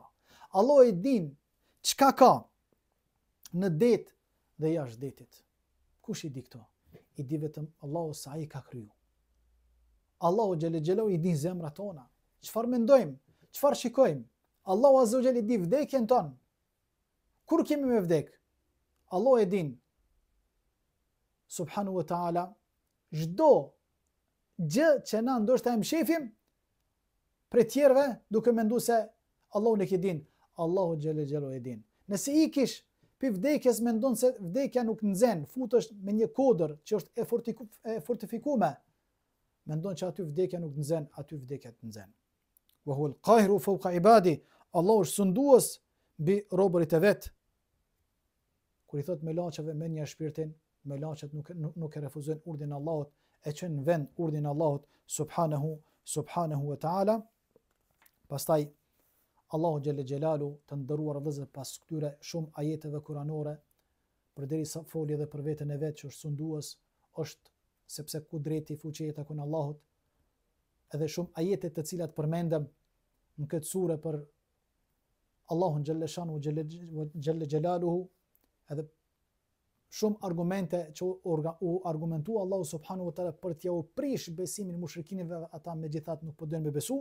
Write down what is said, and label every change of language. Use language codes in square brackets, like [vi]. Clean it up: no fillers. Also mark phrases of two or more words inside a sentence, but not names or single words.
[sq] Allahu e din çka ka në det dhe jashtë detit. Kush i di këto? i di vetëm Allahu sa ai ka kriju. Allahu [ar] جل جلاله [sq] i di zemrat tona. Çfarë mendojmë? Çfarë shikojmë? Allahu [ar] عز وجل [sq] i di vdekjen tonë. Kur kemi me vdek? Allahu e din. [ar] سبحانه وتعالى, [sq] çdo gjë që na ndoshta e mshefim për tjerëve duke menduar se Allahu nuk e din, Allahu [ar] جل جلاله [sq] e din. Nëse ikish për vdekjes mendon se vdekja nuk nxen, futesh me një kodër që është e fortifikuar, mendon që aty vdekja nuk nxen, aty vdekja të nxen. [ar] وهو القاهر فوق عبادي, [sq] Allahu është sundues mbi robërit e vet. Kur i thot me laçeve me një shpirtin, me laçet nuk e refuzojnë urdhin e Allahut, e çojnë në vend urdhin e Allahut [ar] سبحانه وتعالى. [sq] Pastaj Allahu [ar] جل جلاله [sq] të nderuar vëllezër pas këtyre shumë ajeteve kuranore, përderisa foli edhe për veten e vet që është sundues, është sepse kudreti fuqia takon Allahut, edhe shumë ajete të cilat përmendëm në këtë sure për Allahun [ar] جل شأنه جل جلاله, [sq] edhe shumë argumente që u argumentua Allahu [ar] سبحانه وتعالى [sq] për t'ja u prish besimin e mushrikinëve, ata megjithatë nuk po doin me besu.